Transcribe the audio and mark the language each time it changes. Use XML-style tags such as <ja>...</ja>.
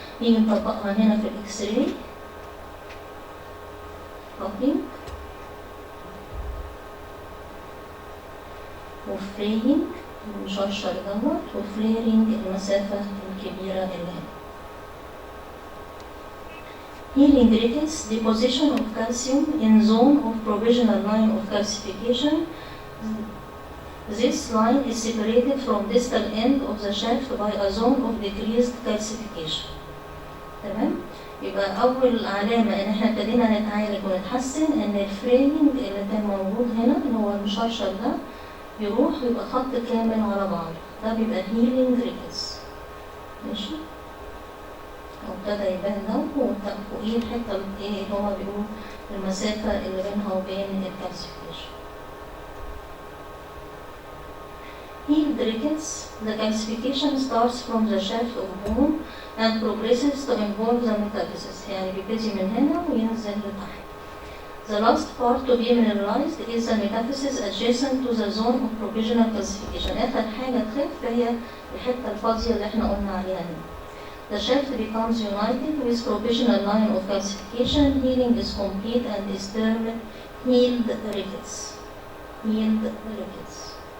<ar>نيجي نطبقها هنا في الاكس راي. كابينج وفرينج المشرشر دوت، وفليرنج المسافة الكبيرة اللي هنا.</ar> <en>Healing rickets, deposition of calcium in zone of provisional line of calcification. This line is separated from distal end of the shaft by a zone of decreased calcification.</en> <ar>تمام؟ يبقى أول علامة إن إحنا ابتدينا نتعالج ونتحسن إن الفريمنج اللي كان موجود هنا اللي هو المشرشر ده يروح ويبقى خط كامل على بعضه، ده بيبقى</ar> <en>healing rickets.</en> <ar>ماشي؟ وابتدى يبان ده وفوقيه الحتة اللي هما بيقولوا المسافة اللي بينها وبين الكالسيفيكيشن.</ar> <en>Healed rickets, the calcification starts from the shaft of bone and progresses to involve the metaphysis.</en> <ar>يعني بيبتدي من هنا وينزل لتحت.</ar> <en>The last part to be mineralized is the metaphysis adjacent to the zone of provisional calcification.</en> <ar>آخر حاجة تخف هي الحتة الفاضية اللي احنا قلنا عليها هنا.</ar> <en>The shaft becomes united with provisional line of calcification. Healing is complete and is termed healed rickets. Healed rickets.</en>